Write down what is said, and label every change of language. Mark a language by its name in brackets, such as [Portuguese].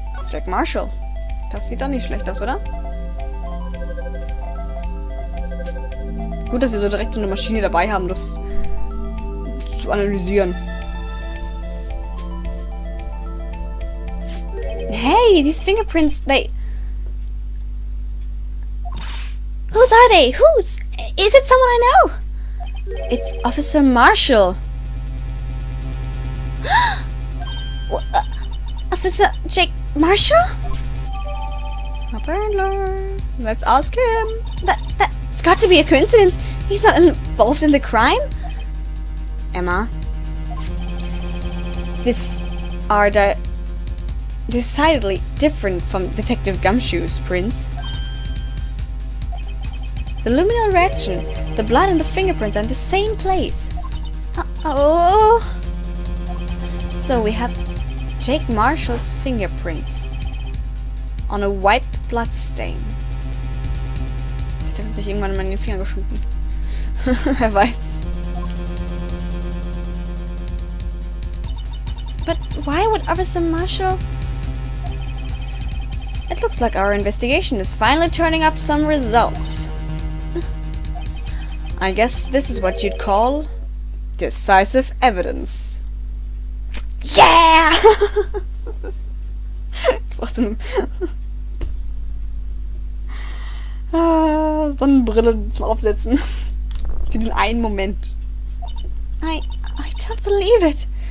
[German] Jack Marshall. Das sieht doch nicht schlecht aus, oder? Gut, dass wir so direkt so eine Maschine dabei haben, das zu analysieren. [English] Hey, these fingerprints, Whose are they? Whose? Is it someone I know? It's Officer Marshall. Officer Jake Marshall? Apparently. Let's ask him. That's got to be a coincidence. He's not involved in the crime. Emma. These are decidedly different from Detective Gumshoe's prints. The luminal reaction, the blood and the fingerprints are in the same place. Oh. So we have Jake Marshall's fingerprints on a wiped blood stain. [German] Vielleicht hat er sich irgendwann mal in den Finger geschnitten. Wer weiß. [English] But why would Officer Marshall? It looks like our investigation is finally turning up some results. I guess this is what you'd call decisive evidence. Yeah! [German] Ich brauch so eine Sonnenbrille zum Aufsetzen. Für diesen einen Moment. [English] I don't believe it.